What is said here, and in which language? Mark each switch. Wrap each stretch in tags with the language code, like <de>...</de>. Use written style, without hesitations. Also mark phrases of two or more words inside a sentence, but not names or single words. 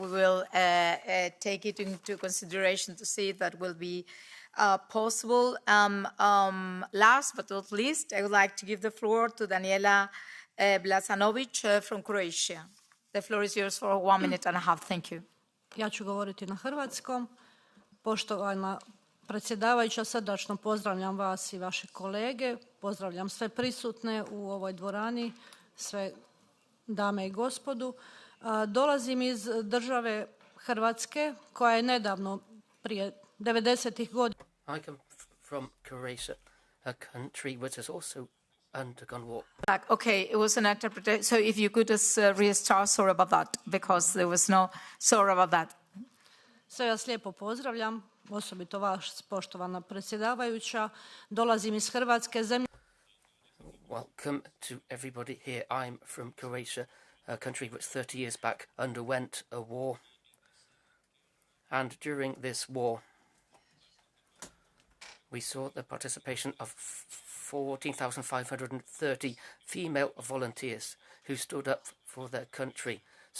<en>We will take it into consideration to see if that will be possible. Last but not least, I would like to give the floor to Daniela Blasanović from Croatia. The floor is yours for 1 minute and a half. Thank you.</en> <hr>Ja ću govoriti na hrvatskom. Poštovana predsjedavajuća, srdačno pozdravljam vas i vaše kolege. Pozdravljam sve prisutne u ovoj dvorani, sve dame i gospodu. Dolazim iz države Hrvatske, koja je nedavno, prije 90-ih godina...</hr> <en>I come from Croatia, a country which has also undergone war. Okay, it was an interpretation. So if you could just restart, sorry about that, because there was no, sorry about that.</en> <hr>Sve vas lijepo pozdravljam, osobito vas, poštovana predsjedavajuća. Dolazim iz Hrvatske, zemlje...</hr> <en>Welcome to everybody here. I'm from Croatia, a country which 30 years back underwent a war. And during this war, we saw the participation of 14,530 female volunteers who stood up for their country.</en>